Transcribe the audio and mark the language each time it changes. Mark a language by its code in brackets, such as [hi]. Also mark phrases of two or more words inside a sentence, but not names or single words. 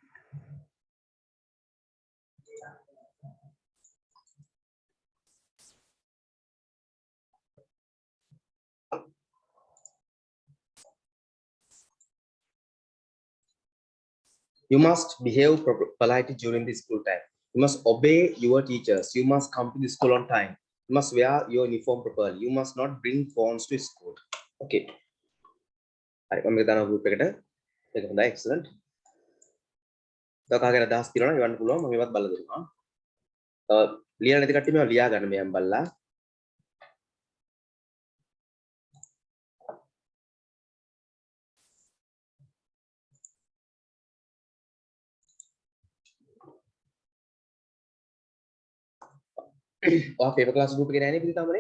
[en] You must behave politely during the school time. You must obey your teachers. You must come to the school on time. You must wear your uniform properly. You must not bring phones to school. [si] Okay. හරි මම කිට group එකට ඒක හොඳයි excellent. තව කාගෙන් අදහස් තියෙනවා නම් එවන්න පුළුවන් මම ඒවත් බලලා දෙනවා. ලියලා නැති කට්ටිය මේවා ලියා ගන්න මෙයන් බලලා. ඔයා [en] paper class group [si] එකේ නැහැ නේ පිටි තාමනේ.